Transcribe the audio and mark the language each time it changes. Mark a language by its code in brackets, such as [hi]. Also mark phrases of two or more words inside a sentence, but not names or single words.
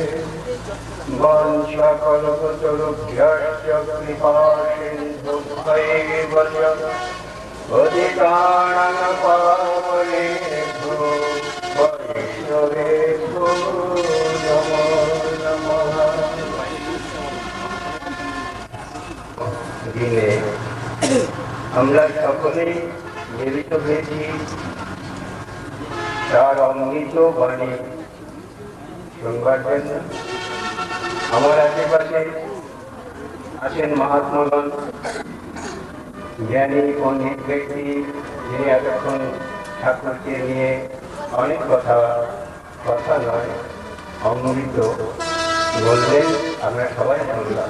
[sa] वंशकल्पतरुभ्यश्च कृपासिन्धुभ्यैव च पतितानां पावनेभ्यो वैष्णवेभ्यो नमो नमः। [bn] দিনে আমরা সকলেই মিলিত হয়েছি তার অমৃত বাণী শুনবার জন্য। আমার আশেপাশে আছেন মহাত্মাগণ, জ্ঞানী পণ্ডিত ব্যক্তি, যিনি এতক্ষণ ঠাকুরকে নিয়ে অনেক কথা নয় অমৃত বললেন, আমরা সবাই শুনলাম।